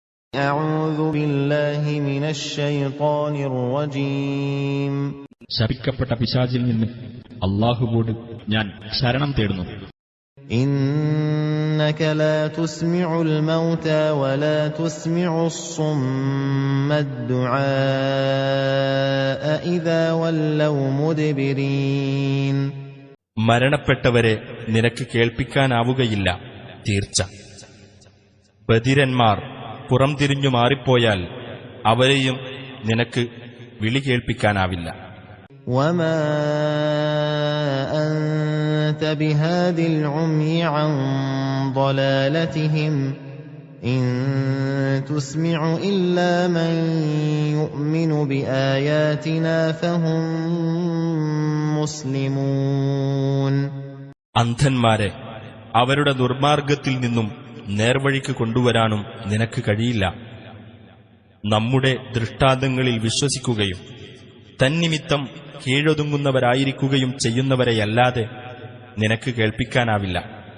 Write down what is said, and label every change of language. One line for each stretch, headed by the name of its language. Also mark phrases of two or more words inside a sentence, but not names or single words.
Arabic: أعوذ بالله من الشيطان الرجيم.
Malayalam: ശപിക്കപ്പെട്ട പിശാചിൽ നിന്ന് അല്ലാഹുവോട് ഞാൻ ശരണം തേടുന്നു.
Arabic: إنك لا تسمع الموتى ولا تسمع الصم الدعاء إذا ولوا مدبرين.
Malayalam: മരണപ്പെട്ടവരെ നിനക്ക് കേൾപ്പിക്കാനാവുകയില്ല തീർച്ച. ബധിരന്മാർ പുറംതിരിഞ്ഞു മാറിപ്പോയാൽ അവരെയും നിനക്ക് വിളി കേൾപ്പിക്കാനാവില്ല.
Arabic: وما أنت بهاد العمي عن ضلالتهم إن تسمع إلا من يؤمن بآياتنا فهم مسلمون.
Malayalam: അന്ധന്മാരെ അവരുടെ ദുർമാർഗത്തിൽ നിന്നും നേർവഴിക്ക് കൊണ്ടുവരാനും നിനക്ക് കഴിയില്ല. നമ്മുടെ ദൃഷ്ടാന്തങ്ങളിൽ വിശ്വസിക്കുകയും തന്നിമിത്തം കീഴൊതുങ്ങുന്നവരായിരിക്കുകയും ചെയ്യുന്നവരെയല്ലാതെ നിനക്ക് കേൾപ്പിക്കാനാവില്ല.